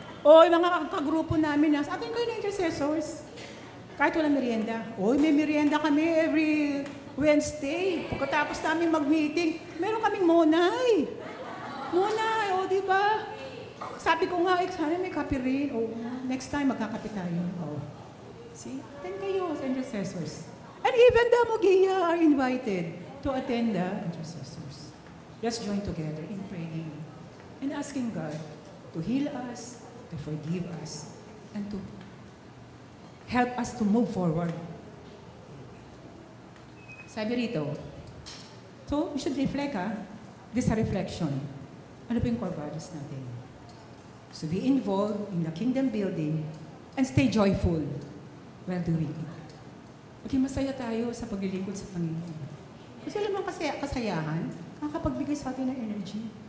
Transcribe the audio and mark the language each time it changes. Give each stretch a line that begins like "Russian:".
Filipino: Yung mga kagrupo namin, sa atin kayo na intercessors. Kahit walang merienda. May merienda kami
English: every Wednesday.
Filipino: Pagkatapos namin mag-meeting, meron kaming monay. Monay, di ba? Sabi ko nga, sana may kape rin. Next time, magkakape tayo.
English: See? Attend
Filipino: kayo sa
English: intercessors. And even the Mugia are invited to attend the intercessors. Let's join together in praying and asking God to heal us, to forgive us, and to help us to move forward.
Filipino: Sabi rito,
English: so we should reflect, this is a reflection.
Filipino: Ano po yung core values natin?
English: So be involved in the kingdom building and stay joyful while doing it.
Filipino: Maging masaya tayo sa paglilingkod sa Panginoon. Kasi alam mo kasayahan, kakapagbigay sa atin ng energy.